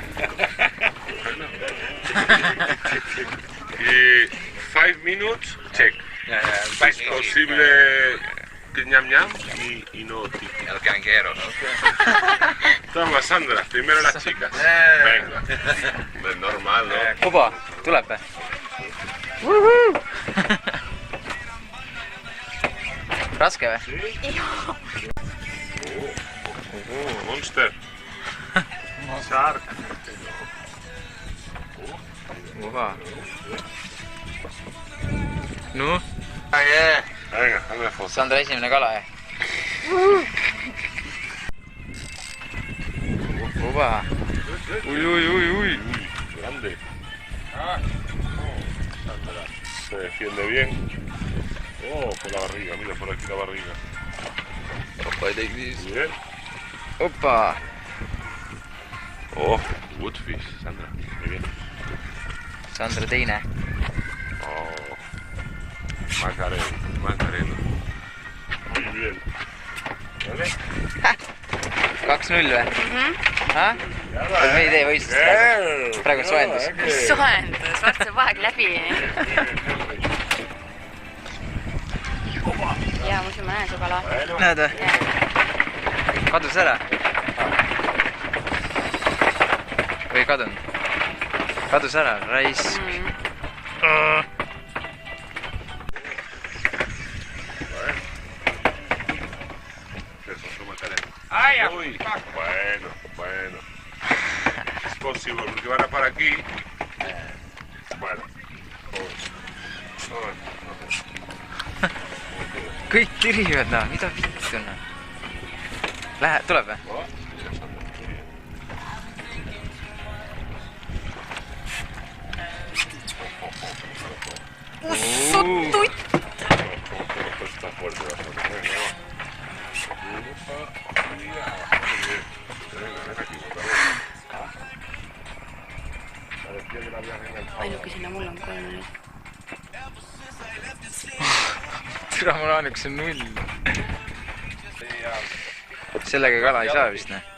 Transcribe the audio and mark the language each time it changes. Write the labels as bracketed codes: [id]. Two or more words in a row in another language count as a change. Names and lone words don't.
[es] Y 5 minutos, check. Es posible que ñam ñam y no tic. El canguero, ¿no? Toma, Sandra, primero las chicas. Venga. Es normal, ¿no? Opa, [et] tuleb või? Raske või? Monster. Shark. [es] Opa. No? Venga, hazme foto. [et] Sandra esimene kala, jah? Opa. Uy. [es] Grande. Sandra. Se defiende bien. Oh, por la barriga, mira por aquí la barriga. [en] Opa, I take this. [es] Bien. Opa. Oh, woodfish, Sandra. Muy bien. [et] Sandra teine. [es] Oh, Macarena. Muy bien. ¿Vale? [et] 2-0 või? Me ei tee võistlust praegu soojendus. Soojendus, vaat see vaeg läbi. Jaa, muidu ma näen su kala. Näed või? Kadus ära? Või kadun? Kadus ära, raisk. [es] Uy, bueno. Es posible, porque van a para aquí. Bueno. [et] Kõik tirivad, noh, mida vittu, noh. Lähe, tuleb või? Ussutuit! [es] Está fuerte bastante. [et] Ainukesena mul on 3 nüüd. Türa, mul ainukese 0. Sellega kala ei saa vist, noh.